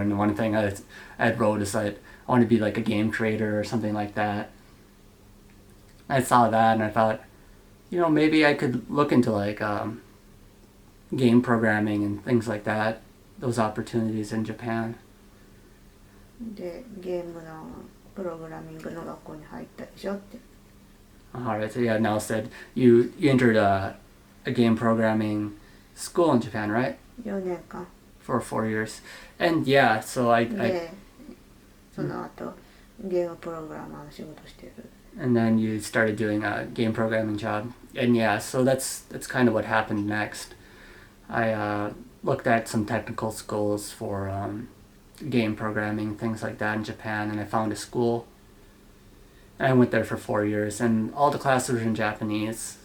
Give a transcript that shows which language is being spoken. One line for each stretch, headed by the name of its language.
English: And one thing I had wrote is that I want to be like a game creator or something like that. I saw that and I thought, you know, maybe I could look into like game programming and things like that, those opportunities in Japan.
Japanese: で、ゲームのプログラミングの学校に入ったでしょって。
English: Alright, so yeah, Nell said you entered a game programming school in Japan, right?
Japanese: 4年間。
English: For 4 years. And yeah, so I
Japanese: で、その後ゲームプログラマーの仕事してる。
English: and then you started doing a game programming job. And yeah, so that's kind of what happened next. I looked at some technical schools for game programming, things like that in Japan, and I found a school. And I went there for 4 years, and all the classes were in Japanese.